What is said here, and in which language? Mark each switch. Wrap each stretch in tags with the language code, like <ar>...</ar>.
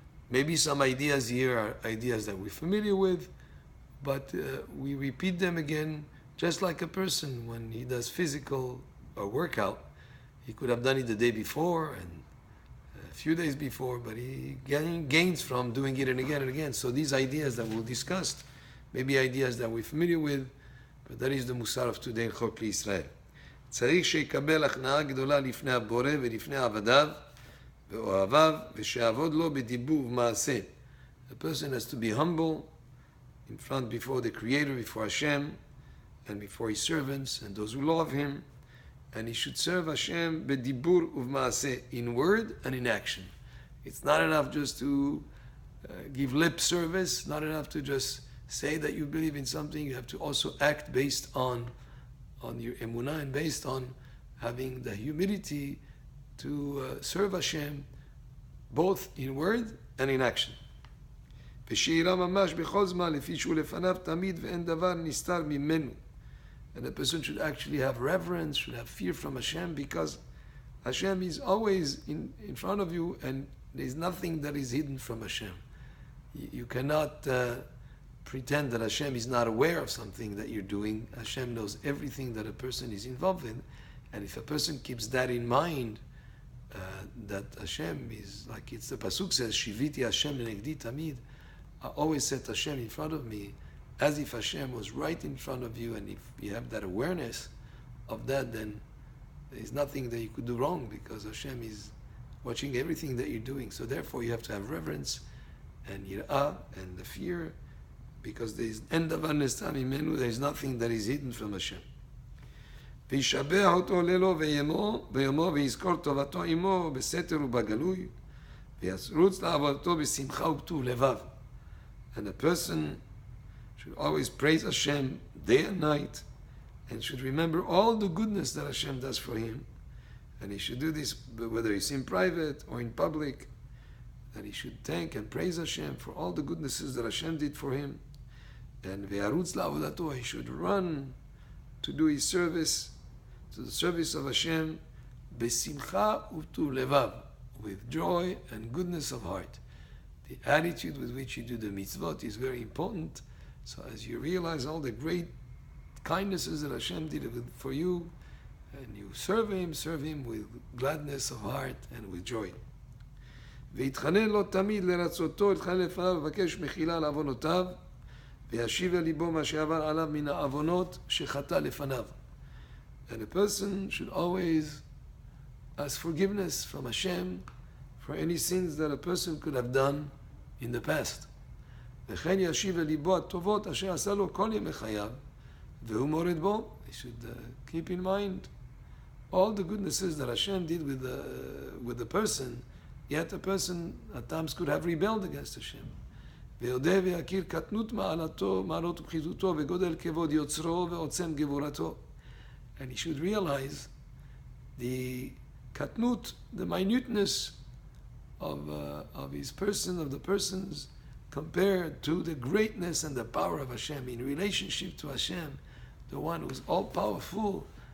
<en>Maybe some ideas here are ideas that we're familiar with, but we repeat them again, just like a person when he does physical or workout. He could have done it the day before and a few days before, but he gains from doing it and again. So these ideas that we'll discuss, maybe ideas that we're familiar with, but that is the Mussar of today in Chok L'Yisrael.</en> <he>צריך שיקבל הכנעה גדולה לפני הבורא ולפני עבדיו ואוהביו ושיעבוד לו בדיבור ובמעשה.</he> <en>A person has to be humble in front before the Creator, before Hashem, and before His servants and those who love Him. And he should serve Hashem</en> <he>b'dibur uv'maaseh,</he> <en>in word and in action. It's not enough just to give lip service, not enough to just say that you believe in something. You have to also act based on your emunah and based on having the humility to serve Hashem both in word and in action.</en> <he>ושיראה ממש בכל זמן לפי שהוא לפניו תמיד ואין דבר נסתר ממנו.</he> <en>And a person should actually have reverence, should have fear from Hashem, because Hashem is always in front of you and there's nothing that is hidden from Hashem. You cannot pretend that Hashem is not aware of something that you're doing. Hashem knows everything that a person is involved in, and if a person keeps that in mind, that Hashem is, like it's the Pasuk says,</en> <he>Shiviti Hashem lenegdi tamid,</he> <en>I always set Hashem in front of me, as if Hashem was right in front of you, and if you have that awareness of that, then there's nothing that you could do wrong, because Hashem is watching everything that you're doing. So therefore you have to have reverence and yirah and the fear, because there's nothing that is hidden from Hashem.</en> <he>וישבח אותו לילות ויומו ויזכור טובתו עמו בסתר ובגלוי וירוץ לעבודתו בשמחה ובטוב לבב.</he> <en>And a person should always praise Hashem day and night and should remember all the goodness that Hashem does for him. And he should do this whether it's in private or in public, that he should thank and praise Hashem for all the goodnesses that Hashem did for him. And</en> <he>ve'arutz la'avodato,</he> <en>he should run to do his service, to the service of Hashem,</en> <he>besimcha u'tu levav,</he> <en>with joy and goodness of heart. The attitude with which you do the mitzvot is very important. So as you realize all the great kindnesses that Hashem did for you, and you serve Him with gladness of heart and with joy.</en> <he>ויתחנן לו תמיד לרצותו, יתחנן לפניו ובקש מחילה לעוונותיו, וישיב אל ליבו מה שעבר עליו מן העוונות שחטא לפניו.</he> <en>And a person should always ask forgiveness from Hashem for any sins that a person could have done in the past.</en> <he>וכן ישיב אל ליבו הטובות אשר עשה לו כל ימי חייו, והוא מורד בו.</he> <en>He should keep in mind all the goodnesses that Hashem did with the person, yet a person at times could have rebelled against Hashem.</en> <he>ויודע ויכיר קטנות מעלתו, מעלות ופחיתותו, וגודל כבוד יוצרו ועוצם גבורתו.</he> <en>And he should realize the katnut, the minuteness of his person, of the persons, compared to the greatness and the power of Hashem in relationship to Hashem, the one who is all-powerful.</en>